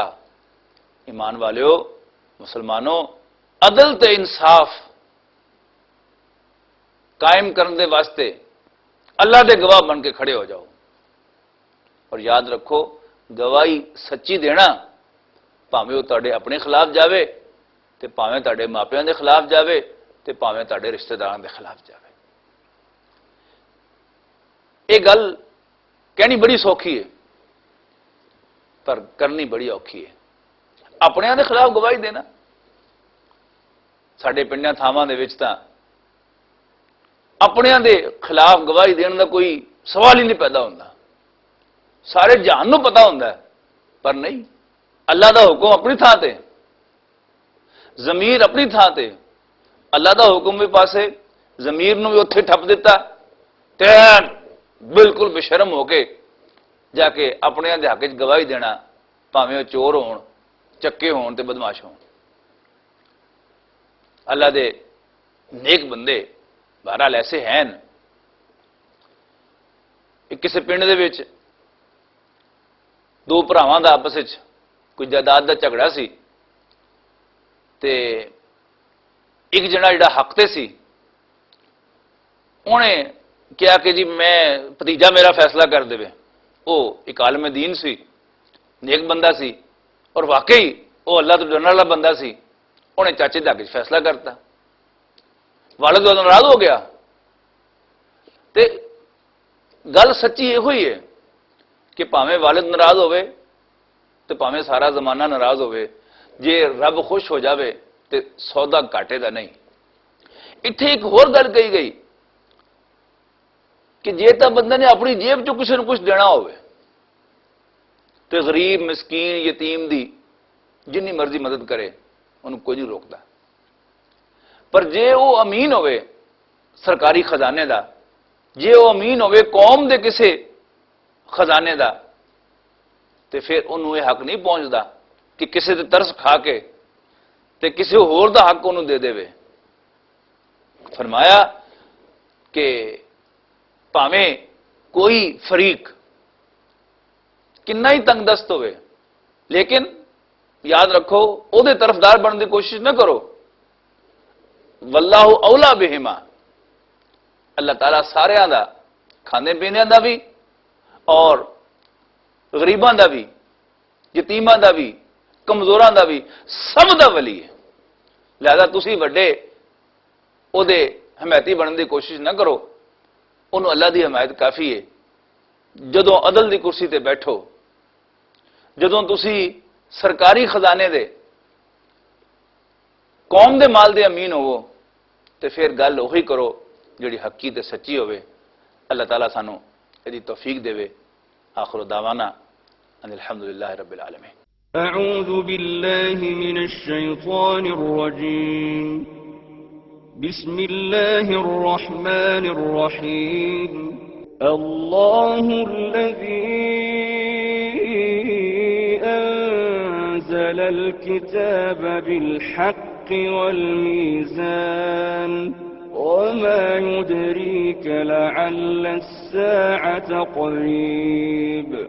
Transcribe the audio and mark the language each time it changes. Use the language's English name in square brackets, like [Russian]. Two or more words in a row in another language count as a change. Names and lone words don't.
[Punjabi] ایمان والیو مسلمانوں عدل تے انصاف قائم کرنے دے واسطے اللہ دے گواہ بن کے کھڑے ہو جاؤ. اور یاد رکھو گواہی سچی دینا پاویں وہ تہاڈے اپنے خلاف جاوے تے پاویں تہاڈے ماپیاں دے خلاف جاوے تے پاویں تہاڈے رشتہ داراں دے خلاف جاوے. یہ گل کہنی بڑی سوکھی ہے پر کرنی بڑی اوکھی ہے. اپنے دے خلاف گواہی دینا ساڈے پنڈاں تھاواں دے وچ تاں اپنے دے خلاف گواہی دینے کا کوئی سوال ہی نہیں پیدا ہوتا. سارے جہان نوں پتا ہوتا ہے پر نہیں. اللہ دا حکم اپنی تھان تے، ضمیر اپنی تھان تے، اللہ دا حکم بھی پاسے ضمیر نوں بھی اتھے ٹھپ دیتا تے بالکل بے شرم ہو کے جا کے اپنے دے حق وچ گواہی دینا، بھاویں وہ چور ہون، چکے ہون تے بدماش ہون. اللہ دے نیک بندے بہرحال ایسے ہیں. کسی پنڈ دے وچ دو بھراواں دا آپس وچ کوئی جائیداد دا جھگڑا سی تے ایک جنا جڑا حق تے سی انہیں کیا کہ جی میں بھتیجا میرا فیصلہ کر دے. وہ ایک عالم دین سی، نیک بندہ سی، اور واقعی وہ اللہ تو ڈرنے والا بندہ سی. انہیں چاچے دے حق وچ فیصلہ کرتا. والد والوں ناراض ہو گیا. تے گل سچی یہ ہوئی ہے کہ پاویں والد ناراض ہوئے تے پاویں سارا زمانہ ناراض ہوئے، جے رب خوش ہو جاوے تے سودا گھاٹے دا نہیں. اتنے ایک ہور گل کہی گئی کہ جے تا بندہ نے اپنی جیب چوں کسی نے کچھ دینا ہوئے تے غریب مسکین یتیم دی جنی مرضی مدد کرے انہوں کوئی نہیں روکتا. پر جے وہ امین ہوئے سرکاری خزانے دا، جے وہ امین ہوئے قوم دے کسے خزانے دا، تے پھر انہوں یہ حق نہیں پہنچتا کہ کسے دے ترس کھا کے تے کسے ہور دا حق انہوں دے دے وے. فرمایا کہ پاویں کوئی فریق کنا ہی تنگ دست ہوئے لیکن یاد رکھو او دے طرفدار بننے کی کوشش نہ کرو. [Arabic] واللہ اولا بہما، [Punjabi] اللہ تعالیٰ سارے دا کھانے پینے دا بھی اور غریباں دا بھی یتیماں دا بھی کمزوراں دا بھی سب دا ولی ہے. لہذا تسی وڈے او دے حمایتی بننے کی کوشش نہ کرو. انہوں اللہ دی حمایت کافی ہے. جدوں عدل دی کرسی تے بیٹھو، جدوں تسی سرکاری خزانے دے قوم دے مال دے امین ہوو تے پھر گل وہی کرو جڑی حقی تے سچی ہوئے. اللہ تعالیٰ سانو یہ توفیق دے. [Arabic] آخر دعوانا ان الحمدللہ رب العالمین. اعوذ باللہ من الشیطان الرجیم. بسم اللہ الرحمن الرحیم. اللہ الذی ونزل الكتاب بالحق والميزان وما يدريك لعل الساعة قريب